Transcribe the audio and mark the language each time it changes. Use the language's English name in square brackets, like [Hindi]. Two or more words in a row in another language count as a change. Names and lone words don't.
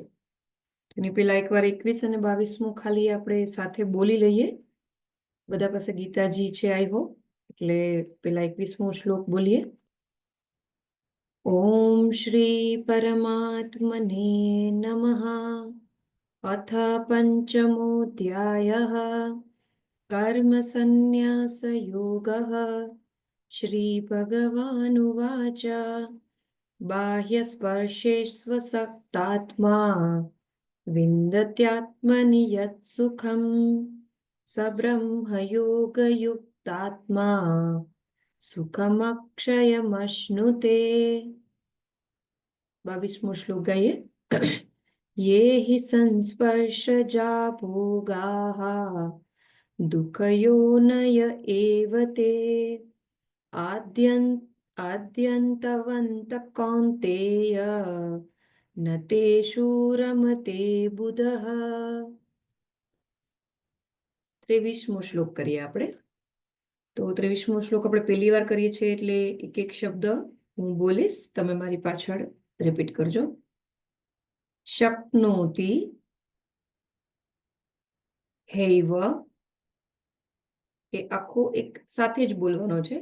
[Gujarati] એની પહેલા એકવાર 21 અને 22મો ખાલી આપણે સાથે બોલી લઈએ. બધા પાસે ગીતાજી છે [English] I hope, [Gujarati] એટલે પેલા 21મો શ્લોક બોલીએ. [Sanskrit] ओम् श्री परमात्मने नमः. अथ पञ्चमोऽध्यायः कर्मसन्न्यासयोगः. श्रीभगवानुवाच बाह्यस्पर्शेष्वसक्तात्मा विन्दत्यात्मनि यत् सुखं स ब्रह्मयोगयुक्तात्मा सुखमक्षयमश्नुते. [Gujarati] 22મો શ્લોક ગાઈએ. [Sanskrit] ये हि संस्पर्शजा भोगाः दुःखयोनय एव ते आद्यन्तवन्तः कौन्तेय न तेषु रमते बुधः. [Gujarati] 23મો શ્લોક કરીએ આપણે. તો 23મો શ્લોક આપણે પહેલી વાર કરીએ છીએ, એટલે એક એક શબ્દ હું બોલીશ, તમે મારી પાછળ રિપીટ કરજો. [Sanskrit] शक्नोति हैव, [Gujarati] એ આખો એક સાથે જ બોલવાનો છે.